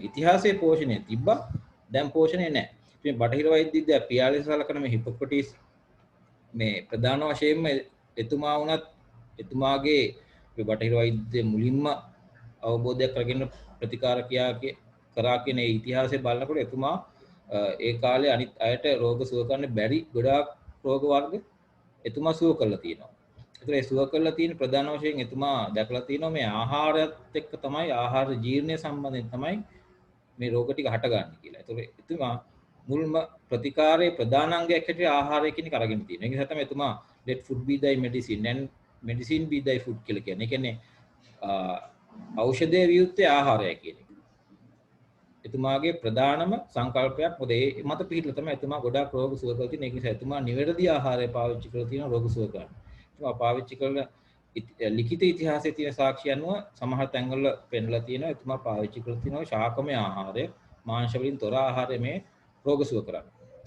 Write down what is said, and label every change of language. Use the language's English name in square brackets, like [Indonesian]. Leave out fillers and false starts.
[Sinhala] ඉතිහාසයේ පෝෂණය තිබ්බා දැන් පෝෂණය නැහැ. මේ බටහිර වෛද්‍ය විද්‍යාව පියාලේ සලකන මේ හිපොක්‍රටිස් මේ ප්‍රධාන වශයෙන්ම එතුමා වුණත් එතුමාගේ මේ බටහිර වෛද්‍ය මුලින්ම අවබෝධයක් කරගෙන ප්‍රතිකාර කරා කියන ඉතිහාසය බලනකොට එතුමා ඒ කාලේ අනිත් අයට රෝග සුව කරන්න බැරි ගොඩාක් රෝග වර්ග එතුමා සුව කරලා තියෙනවා. ඒතර ඒ සුව කරලා තියෙන ප්‍රධාන වශයෙන් එතුමා දැකලා තියෙනවා මේ ආහාරයත් එක්ක තමයි ආහාර ජීර්ණය සම්බන්ධයෙන් තමයි මේ රෝග ටික හටගන්නේ කියලා. ඒතර එතුමා මුල්ම ප්‍රතිකාරයේ ප්‍රධාන අංගයක් හැටියට ආහාරය කියන එක අරගෙන තියෙනවා. ඒ නිසා තමයි එතුමා [English] let food be thy medicine and medicine be thy food [Sinhala] කියලා කියන්නේ. ඒ කියන්නේ ඖෂධයේ වියුත්තේ ආහාරය කියන එක. එතුමාගේ ප්‍රධානම සංකල්පයක් මොකද ඒ මත පිහිටලා තමයි එතුමා ගොඩාක් රෝග සුව කරලා තියෙන. ඒක නිසා එතුමා නිවැරදි ආහාරය පාවිච්චි කරලා තියෙන රෝග සුව කරන්න. එතුමා පාවිච්චි කරන ලිඛිත ඉතිහාසයේ තියෙන සාක්ෂි අනුව සමහර තැන්වල පෙන්නලා තියෙනවා එතුමා පාවිච්චි කරලා තියෙනවා ශාකමය ආහාරය, මාංශ වලින් තොර ආහාරය මේ රෝග සුව කරන්න.